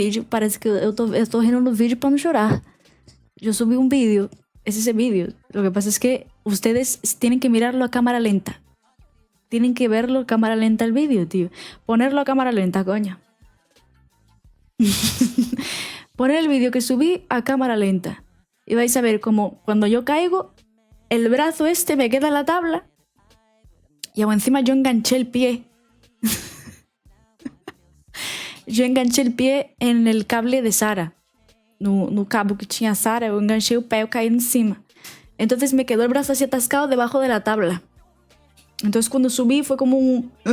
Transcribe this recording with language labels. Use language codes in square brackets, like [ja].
[pt] Parece que eu tô rindo no vídeo pra não chorar. Eu subi [es] un vídeo. Es ese vídeo. Lo que pasa es que ustedes tienen que mirarlo a cámara lenta. Tienen que verlo a cámara lenta el vídeo, tío. Ponerlo a cámara lenta, coño. Poner el vídeo que subí a cámara lenta. Y vais a ver como cuando yo caigo, el brazo este me queda en la tabla y aún encima yo enganché el pie. Yo enganché el pie en el cable de Sara. [pt] No cabo que tinha Sara, eu enganchei o pé, eu caí encima. [es] Entonces me quedó el brazo así atascado debajo de la tabla. Entonces cuando subí fue como un...